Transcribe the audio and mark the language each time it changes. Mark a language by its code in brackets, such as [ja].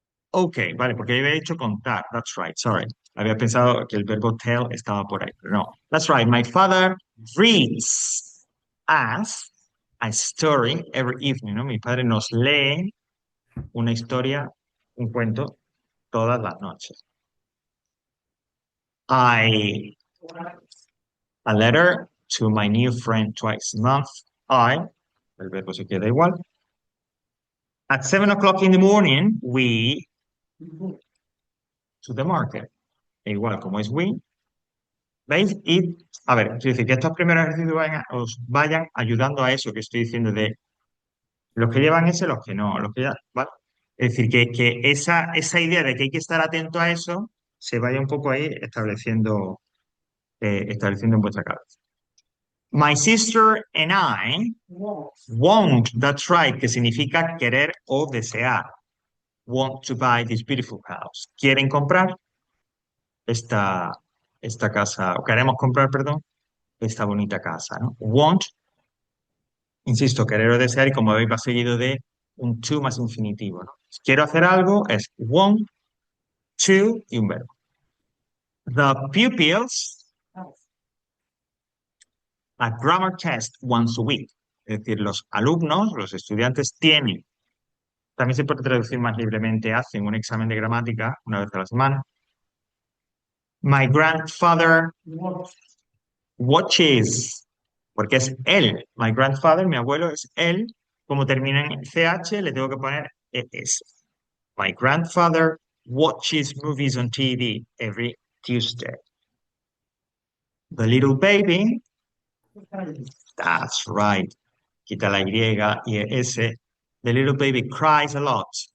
[es] Ok, vale, porque yo había dicho contar. [en] That's right, sorry. [es] Había pensado que el verbo tell estaba por ahí, pero no. [en] That's right. My father reads us a story every evening, ¿no? [es] Mi padre nos lee una historia, un cuento, todas las noches. [en] I a letter to my new friend twice a month. [es] El verbo se queda igual. [en] At 7 o'clock in the morning, we to the market. [es] E igual como es we. ¿Veis? Y, a ver, quiero decir que estos primeros ejercicios os vayan ayudando a eso que estoy diciendo de los que llevan ese, los que no, los que ya, ¿vale? Es decir, que esa idea de que hay que estar atento a eso se vaya un poco ahí estableciendo en vuestra cabeza. [en] My sister and I want, that's right, [es] que significa querer o desear. [en] Want to buy this beautiful house. [es] Quieren comprar esta, esta casa, o queremos comprar, perdón, esta bonita casa, ¿no? Want, insisto, querer o desear, y como veis va seguido de un to más infinitivo, ¿no? Si quiero hacer algo, es want to y un verbo. [en] The pupils a grammar test once a week. [es] Es decir, los alumnos, los estudiantes tienen, también se puede traducir más libremente, hacen un examen de gramática una vez a la semana. [en] My grandfather watches, [es] porque es él. [en] My grandfather, [es] mi abuelo, es él. Como termina en CH, le tengo que poner ES. [en] My grandfather watches movies on TV every Tuesday. The little baby, that's right. [es] Quita la Y y S. [en] The little baby cries a lot.